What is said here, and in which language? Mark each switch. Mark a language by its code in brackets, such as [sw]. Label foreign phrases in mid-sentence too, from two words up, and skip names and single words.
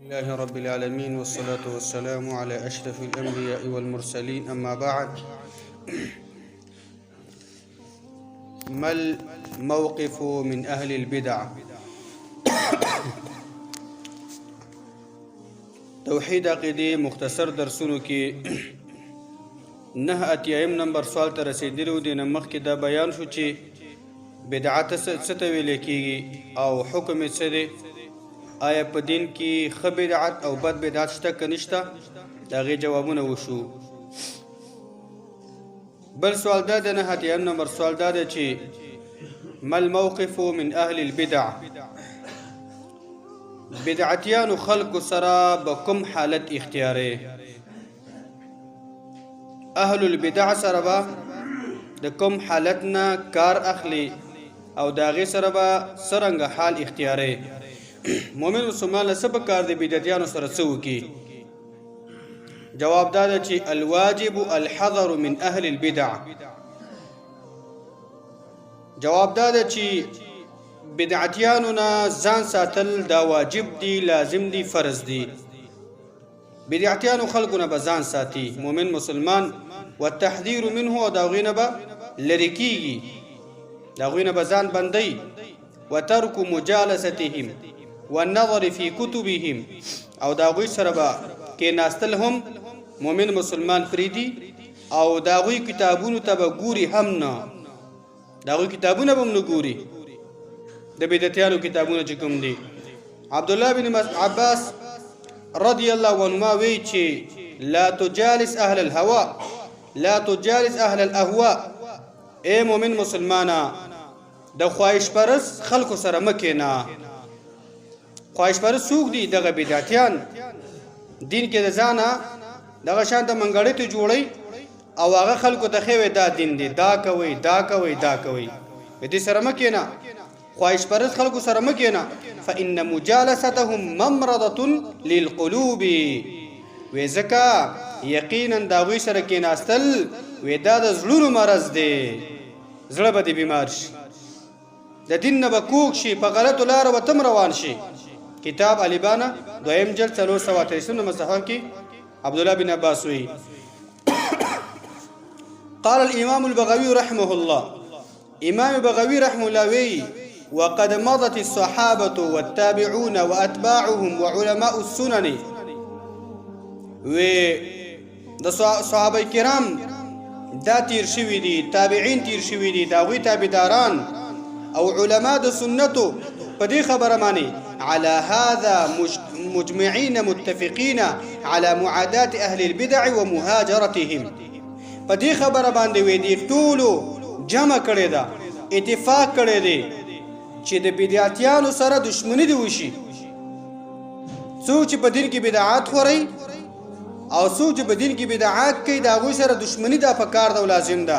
[ar] لله رب العالمين والصلاة والسلام على أشرف الأنبياء والمرسلين أما بعد. ما الموقف من أهل البدع؟ [ps] توحید عقیدې مختصر درسونو کې 9 نمبر سوال ته رسیدلو. د مخکې دا بیان شو چې بدعت څه ته ویل کېږي او حکم یې څه دی. آیا په دین کې ښه بدعت او بد بدعت شته که نشته؟ د هغې جوابونه وشو. بل سوال دا د 9 نمبر سوال دا دی چې [ar] ما الموقف من اهل البدع؟ [ps] بدعتیانو خلق سره به کوم حالت اختیاري؟ اهل البدع سره به د کوم حالت نه کار اخلي او د هغې سره به څرنګه حال اختیاري؟ مومن مسلمان له څه پکار دی بدعتیانو سره څه وکړي؟ جواب دا ده چې [ar] الواجب الحذر من اهل البدع. [ps] جواب دا ده چې بدعتیانو نه ځان ساتل دا واجب دی، لازم دی، فرض دی. بدعتیانو خلقو نه به ځان ساتي مومن مسلمان، [ar] والتحذير منه، [ps] او دا هغوی نه به لرې کېږي، د هغوی نه به ځان بندوي. [ar] وترک مجالستهم والنظر في كتبهم، [ps] او دا هغوی سره به کېناستل هم مومن مسلمان پرېږدي او د هغوی کتابونو ته به ګوري هم نه، د هغوی کتابونه به هم نه ګوري. د بدعتیانو کتابونه چې کوم دي. عبدالله بن عباس [ar] رضی الله عنهما [ps] وی چې [ar] لا تجالس اهل الهوا، لا تجالس اهل الاهواء. [ps] اے مومن مسلمانا د خواهش پرست خلکو سره مه کېنه. خواهش پرست څوک دي؟ دغه بدعتیان. دین کې د ځانه دغه شان د منګړې ته جوړی او هغه خلکو ته ښیوي دا دین دی، دا کوئ دا کوئ دا کوئ. په دې سره مه کېنه، خواهش پرست خلکو سره مه کېنه. [ar] فإن مجالستهم ممرضة للقلوب. [ps] وی ځکه یقینا د هغوی سره کېناستل وی دا د زړونو مرض دی، زړه به دې بیمار شي، د دین نه به کوږ شي، په غلطو لارو به تم روان شي. کتاب البانه 2 جلد 483 صفحه کې عبدالله بن عباس وی [ar] قال الامام البغوي رحمه الله، امام بغوي رحمه الله وی وقد مضت الصحابة والتابعون واتباعهم وعلماء السنن. [ps] وی د صحابه کرام دا تیر شوي دي، تابعین تیر شوي دي، د هغوی تابعداران او علماء د سنتو په دې خبره مانی [ar] على هذا مجمعين متفقين على معاداة اهل البدع ومهاجرتهم. [ps] په دې خبره باندې وی دي ټولو جمع کړی ده، اتفاق کړی دی چې د بدعتیانو سره دشمنی دی وشي. څوک چې په دین کې بدعات خوري او څوک چې په دین کې بدعات کوي د هغوی سره دشمنی دا پکار ده او لازم ده.